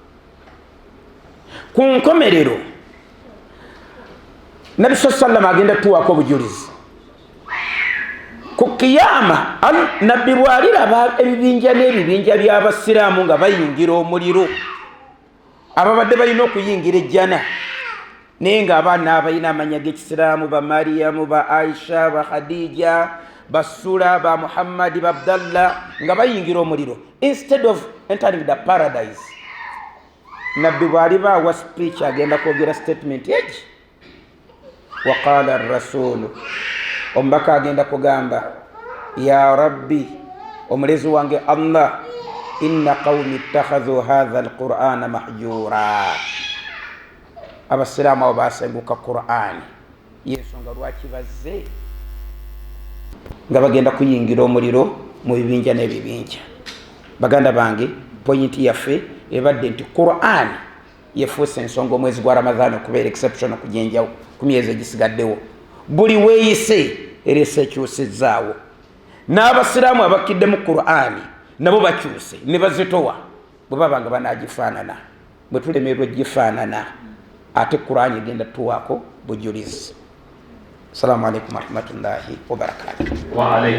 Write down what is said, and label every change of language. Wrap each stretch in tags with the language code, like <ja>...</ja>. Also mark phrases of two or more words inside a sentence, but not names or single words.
<lg>ku nkomerero Nabi sallallahu agenda tuwaako obujulizi ku kiyama nabbi bw'aliraba ebibinja n'ebibinja by'abasiraamu nga bayingira omuliro ababadde balina okuyingira ejjana naye ng'abaana abalina amanya g'ekisiraamu ba Mariyamu ba Aisha ba Khadija basula ba Muhammad ba Abdallah nga bayingira omuliro</lg> <en>instead of entering the paradise.</en> <lg>Nabbi bwali bawa speech agenda kwogera statement eki</lg> <ar>وقال الرسول</ar> <lg>omubaka agenda kugamba</lg> <ar>يا رب</ar> <lg>omulezi wange</lg> <ar>الله إن قومي اتخذوا هذا القرآن مهجورا.</ar> <lg>Abasiraamu abo basenguka Qur'ani yensonga lwaki bazze nga bagenda kuyingira omuliro mu bibinja n'ebibinja. Baganda bange pointi yaffe ebadde nti Qur'ani yefuuse ensonga omwezi gwa Ramathan okubeera exception okujenjawo ku myezi egisigaddewo. Buli weeyise erese ekyusizzaawo. N'abasiraamu abakidde mu Qur'ani nabo bakyuse ne bazitowa bwe baba nga banaagifaanana. Bwe tulemerwa gifaanana ate Qur'ani egenda tuwaako bujulizi.</lg> <ar>السلام عليكم ورحمة الله وبركاته.</ar>